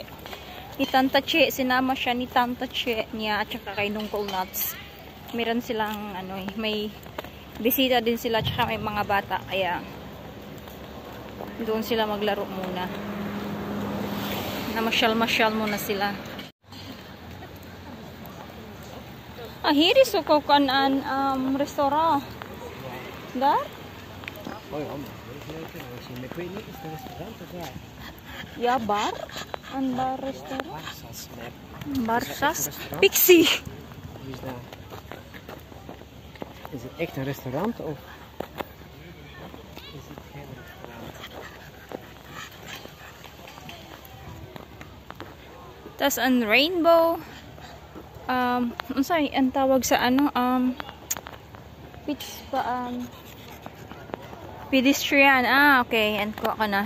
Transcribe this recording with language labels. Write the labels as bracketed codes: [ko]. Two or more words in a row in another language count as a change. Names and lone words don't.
[tl] Ni Tanta Che, sinama siya ni Tanta Che niya at saka kay Nungkol Nuts. Meron silang may bisita din sila at saka may mga bata, kaya doon sila maglaro muna. Namasyal-masyal muna sila. [en] Here is an restaurant. [nl] Daar? Ja, bar. Een bar restaurant. Barsas. Pixie. Is het echt een restaurant of is het geen restaurant? [tl] Tas ang rainbow. Sorry, ang tawag sa pedestrian. Okay. Yan ko na.